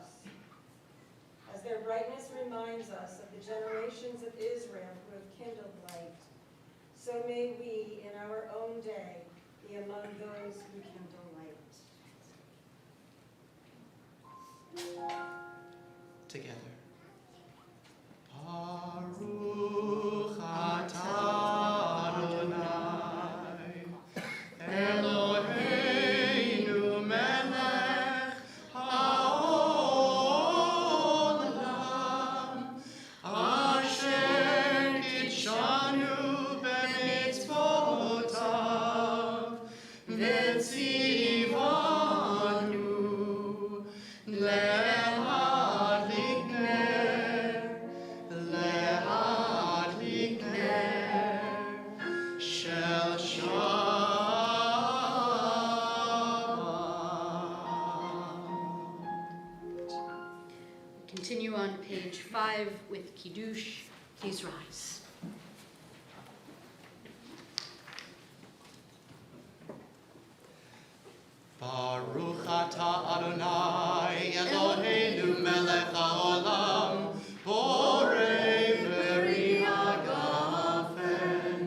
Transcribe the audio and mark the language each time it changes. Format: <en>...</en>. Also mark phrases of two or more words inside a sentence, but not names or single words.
<en>As their brightness reminds us of the generations of Israel who have kindled light, so may we in our own day be among those who kindle light. Together.</en> <he>ברוך אתה אדוני, אלוהינו מלך העולם, אשר קדשנו במצוותיו, וציוונו להדליק נר, להדליק נר של שבת.</he> <en>Continue on page 5 with Kiddush. Please rise.</en> <he>ברוך אתה אדוני, אלוהינו מלך העולם, בורא פרי הגפן.</he>